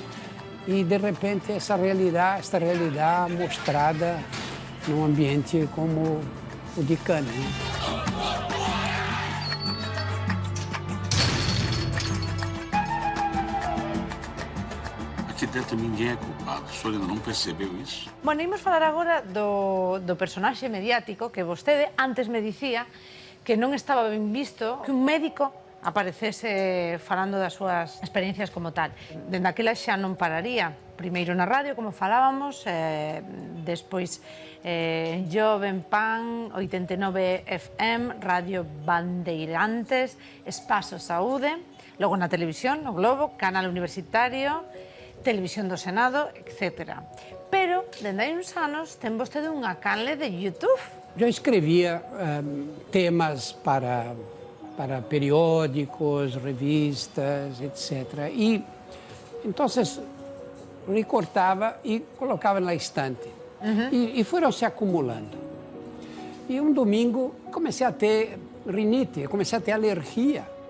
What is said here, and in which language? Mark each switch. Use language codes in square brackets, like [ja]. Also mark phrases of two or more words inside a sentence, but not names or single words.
[pt] E de repente esta realidade mostrada num ambiente como o de Cannes. Né? Aqui dentro ninguém é culpado. O senhor ainda não percebeu isso? [gl] Bueno, imos falar agora do personaxe mediático que vostede antes me dicía que non estaba ben visto que un médico aparecese falando das súas experiencias como tal. Dende aquela xa non pararía. Primeiro na radio, como falábamos, despois en Jove, en Pan, 89 FM, Radio Bandeirantes, Espaço Saúde, logo na televisión, no Globo, Canal Universitario, Televisión do Senado, etc. Pero, dende hai uns anos, ten vostede unha canle de YouTube. [pt] Eu escrevia temas para periódicos, revistas, etc. E, então, recortava e colocava na estante. E foram se acumulando. E um domingo comecei a ter rinite, comecei a ter alergia.